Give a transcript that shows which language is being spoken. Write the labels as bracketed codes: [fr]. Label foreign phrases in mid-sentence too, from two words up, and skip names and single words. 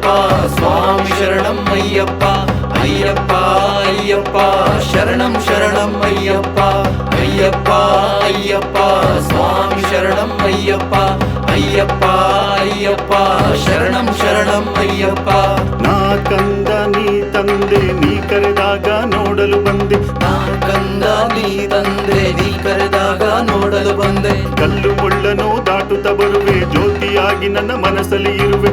[ta] சுவாமி சரணம் ஐயப்பா ஐயப்பா ஐயப்பா சரணம் சரணம் ஐயப்பா ஐயப்பா ஐயப்பா சுவாமி சரணம் ஐயப்பா ஐயப்பா ஐயப்பா [kn] ಶರಣಂ ಶರಣಂ ಅಯ್ಯಪ್ಪ ನಾ ಕಂದ ನೀ ತಂದೆ ನೀ ಕರೆದಾಗ ನೋಡಲು ಬಂದೆ ನಾ ಕಂದ ನೀ ತಂದೆ ನೀ ಕರೆದಾಗ ನೋಡಲು ಬಂದೆ ಕಲ್ಲು ಮುಳ್ಳನು ದಾಟುತ್ತ ಬರುವೆ ಜ್ಯೋತಿಯಾಗಿ ನನ್ನ ಮನಸ್ಸಲ್ಲಿ ಇರುವೆ